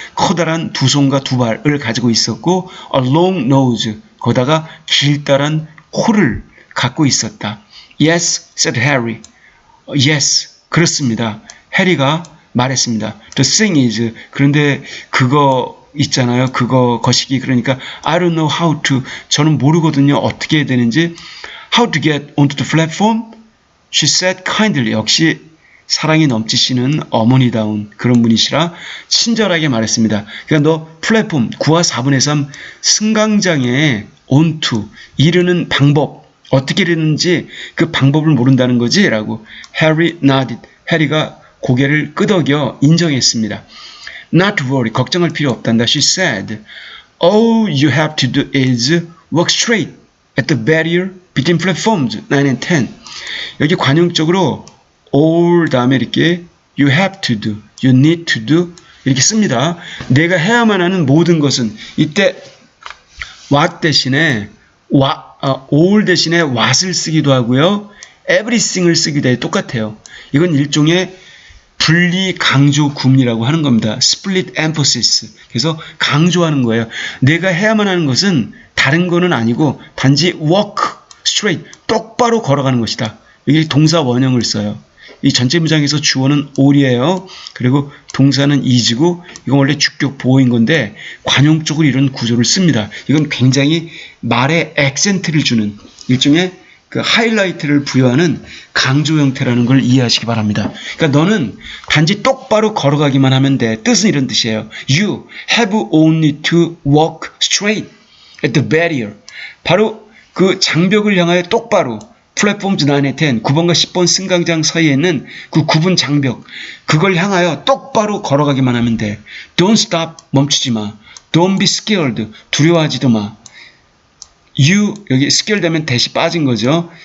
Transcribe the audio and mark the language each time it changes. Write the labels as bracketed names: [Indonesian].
[Korean] 커다란 두 손과 두 발을 가지고 있었고 [English] a long nose, [Korean] 거다가 길다란 코를 갖고 있었다. [English] Yes, said Harry. Yes, [Korean] 그렇습니다. 해리가 말했습니다. [English] The thing is, [Korean] 그런데 그거 있잖아요. 그거 거시기 그러니까 [English] I don't know how to, [Korean] 저는 모르거든요. 어떻게 해야 되는지. [English] How to get onto the platform? She said kindly. [Korean] 역시 사랑이 넘치시는 어머니다운 그런 분이시라 친절하게 말했습니다. 그러니까 너 플랫폼 9와 4분의 3 승강장에 onto 이르는 방법 어떻게 이르는지 그 방법을 모른다는 거지? [English] 라고 Harry nodded. [Korean] 해리가 고개를 끄덕여 인정했습니다. [English] Not to worry. [Korean] 걱정할 필요 없단다. [English] She said, All you have to do is walk straight at the barrier between platforms 9 and 10. [Korean] 여기 관용적으로 all 다음에 이렇게 [English] you have to do, you need to do [Korean] 이렇게 씁니다. 내가 해야만 하는 모든 것은 이때 what 대신에 all 대신에 what을 쓰기도 하고요. everything을 쓰기도 해요. 똑같아요. 이건 일종의 분리 강조 구문이라고 하는 겁니다. [English] split emphasis. [Korean] 그래서 강조하는 거예요. 내가 해야만 하는 것은 다른 거는 아니고 단지 [English] walk straight, [Korean] 똑바로 걸어가는 것이다. 여기 동사 원형을 써요. 이 전체 문장에서 주어는 all이에요. 그리고 동사는 is고 이건 원래 주격 보어인 건데 관용적으로 이런 구조를 씁니다. 이건 굉장히 말에 액센트를 주는 일종의 그 하이라이트를 부여하는 강조 형태라는 걸 이해하시기 바랍니다. 그러니까 너는 단지 똑바로 걸어가기만 하면 돼. 뜻은 이런 뜻이에요. [English] You have only to walk straight at the barrier. [Korean] 바로 그 장벽을 향하여 똑바로 플랫폼 9, 10, 9번과 10번 승강장 사이에 있는 그 9분 장벽 그걸 향하여 똑바로 걸어가기만 하면 돼. [English] Don't stop, [Korean] 멈추지 마. [English] Don't be scared, [Korean] 두려워하지도 마. You, 여기 scared 되면 대시 빠진 거죠.